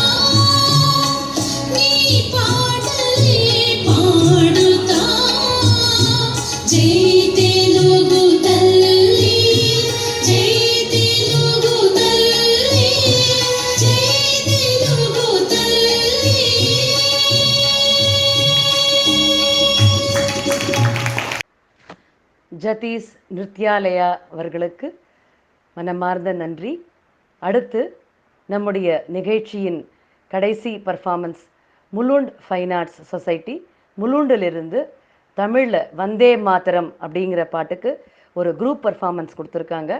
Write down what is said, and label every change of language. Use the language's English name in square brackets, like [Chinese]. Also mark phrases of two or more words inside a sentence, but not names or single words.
[Telugu] నీ పాటలే పాడుతా జై తెలుగుతల్లి జై తెలుగుతల్లి జై తెలుగుతల్లి. [Tamil] ஜதீஸ் நிருத்யாலயா அவர்களுக்கு மனமார்ந்த நன்றி. அடுத்து நம்முடைய நிகழ்ச்சியின் கடைசி பர்ஃபார்மன்ஸ் முலுண்ட் ஃபைன் ஆர்ட்ஸ் சொசைட்டி முலுண்டிலிருந்து தமிழில் வந்தே மாதரம் அப்படிங்கிற பாட்டுக்கு ஒரு [English] group performance [Tamil] கொடுத்துருக்காங்க.